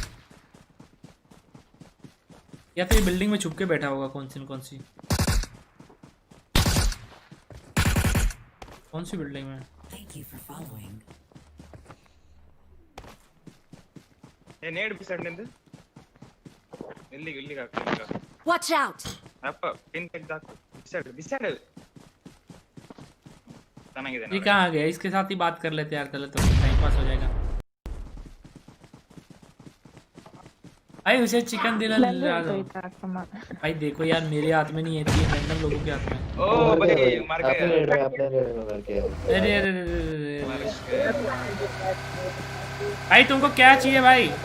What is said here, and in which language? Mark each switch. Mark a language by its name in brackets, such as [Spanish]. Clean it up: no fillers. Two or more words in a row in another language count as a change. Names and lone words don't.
[Hindi] या तो ये बिल्डिंग में छुप के बैठा होगा, कौन सी बिल्डिंग में? ये नेड भी सड़ने दे। इल्ली का [English] Watch out! [Kannada] ಅಪ್ಪ ಪಿನ್ ತೆಗ್ದಾಕು ಬಿಸಾಡು ಚೆನ್ನಾಗಿದೆ [Hindi] ये कहाँ गया? इसके साथ ही बात कर लेते यार, चलो तो [English] time pass [Hindi] हो जाएगा। भाई उसे [English] chicken dinner [Hindi] ला दो भाई। देखो यार, मेरे हाथ में नहीं है, ये रैंडम लोगों के हाथ में। ओ भाई मार आपने गया। रेड में आपने रेड में मार के अरे अरे अरे भाई तुमको क्या चाहिए भाई?